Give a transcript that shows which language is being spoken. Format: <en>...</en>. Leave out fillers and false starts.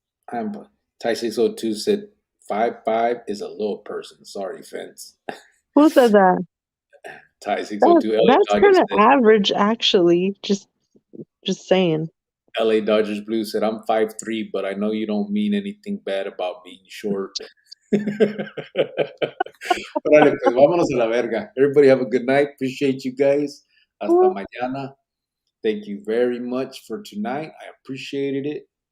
<en>Ty602 said 5'5" is a little person. Sorry, Fence. Who said that? Ty602. That's kind of average, actually. Just saying. LA Dodgers Blue said, I'm 5'3", but I know you don't mean anything bad about being short.</en> <es>Órale, pues vámonos a la verga.</es> <en>Everybody have a good night. Appreciate you guys.</en> <es>Hasta mañana.</es> <en>Thank you very much for tonight. I appreciated it.</en>